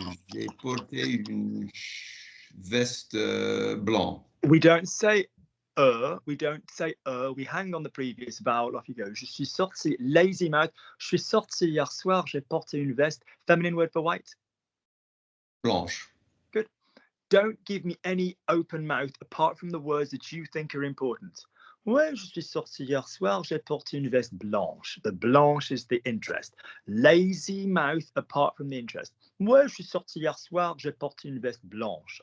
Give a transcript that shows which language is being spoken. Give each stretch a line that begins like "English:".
French: J'ai porté une veste blanche.
English: We don't say we don't say we hang on the previous vowel. Off you go.
French: Je suis sorti,
English: lazy mouth.
French: Je suis sorti hier soir. J'ai porté une veste.
English: Feminine word for white.
French: Blanche.
English: Good. Don't give me any open mouth apart from the words that you think are important.
French: Ouais, je suis sorti hier soir, j'ai porté une veste blanche.
English: The blanche is the interest. Lazy mouth apart from the interest.
French: Ouais, je suis sorti hier soir, j'ai porté une veste blanche.